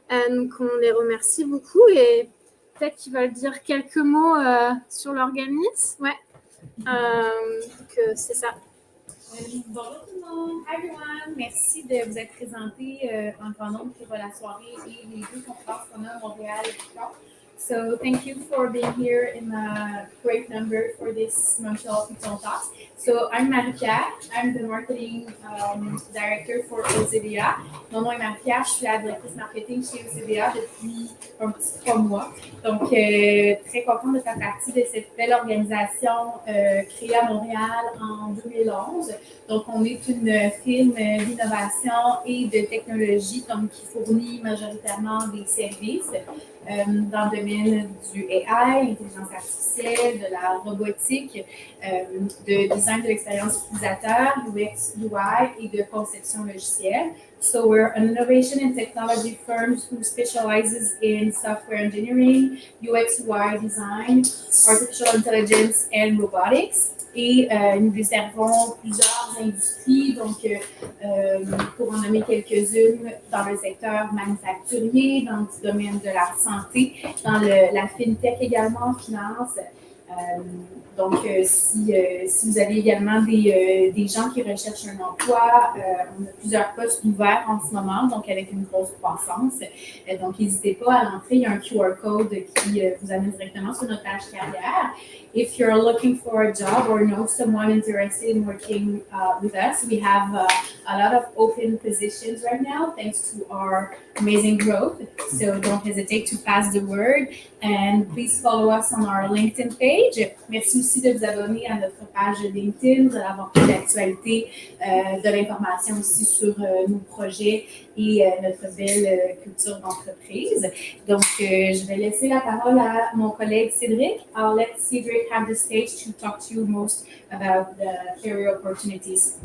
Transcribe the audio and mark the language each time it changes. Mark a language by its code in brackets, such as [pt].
[fr] Donc, on les remercie beaucoup et peut-être qu'ils veulent dire quelques mots sur l'organisme. Ouais. Donc, c'est ça. Bonjour tout le monde. [en] Hi everyone. [fr] Merci de vous être présenté en grand nombre pour la soirée et les 2 conférences qu'on a à Montréal et Python. [en] So thank you for being here in a great number for this Montreal-Python talk. So I'm Marie-Pierre. I'm the marketing director for Osedea. [fr] Mon nom est Marie-Pierre. Je suis la directrice marketing chez Osedea depuis un petit 3 mois. Donc, très contente de faire partie de cette belle organisation créée à Montréal en 2011. Donc, on est une firme d'innovation et de technologie donc, qui fournit majoritairement des services dans le domaine du AI, l'intelligence artificielle, de la robotique, de design de l'expérience utilisateur, UX, UI et de conception logicielle. [en] So we're an innovation and technology firm who specializes in software engineering, UX, UI design, artificial intelligence and robotics. [fr] Et nous desservons plusieurs industries, donc pour en nommer quelques-unes, dans le secteur manufacturier, dans le domaine de la santé, dans la fintech également, finance, Donc, si vous avez également des gens qui recherchent un emploi, on a plusieurs postes ouverts en ce moment, donc avec une grosse croissance. Donc, n'hésitez pas à l'entrée, il y a un QR code qui vous amène directement sur notre page carrière. [en] If you're looking for a job or know someone interested in working with us, we have a lot of open positions right now, thanks to our amazing growth. So don't hesitate to pass the word and please follow us on our LinkedIn page. [fr] Merci aussi de vous abonner à notre page LinkedIn. Vous allez avoir toute l'actualité, de l'information aussi sur nos projets et notre belle culture d'entreprise. Donc, je vais laisser la parole à mon collègue Cédric. [en] I'll let Cédric have the stage to talk to you most about the career opportunities.